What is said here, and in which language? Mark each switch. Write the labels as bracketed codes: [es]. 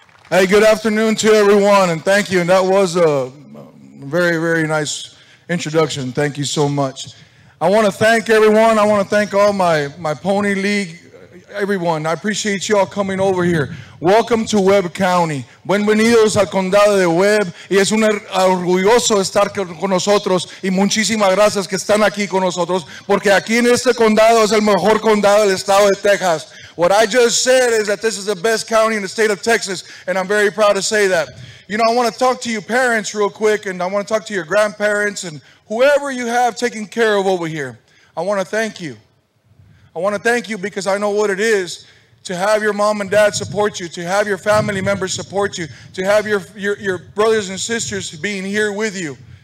[en] Hey, good afternoon to everyone, and thank you. And that was a very, very nice introduction. Thank you so much. I want to thank everyone. I want to thank all my Pony League, everyone. I appreciate you all coming over here. Welcome to Webb County. [es] Bienvenidos al condado de Webb. Y es un orgulloso estar con nosotros. Y muchísimas gracias que están aquí con nosotros, porque aquí en este condado es el mejor condado del estado de Texas. [en] What I just said is that this is the best county in the state of Texas, and I'm very proud to say that. You know, I want to talk to you parents real quick, and I want to talk to your grandparents and whoever you have taken care of over here. I want to thank you. I want to thank you because I know what it is to have your mom and dad support you, to have your family members support you, to have your brothers and sisters being here with you.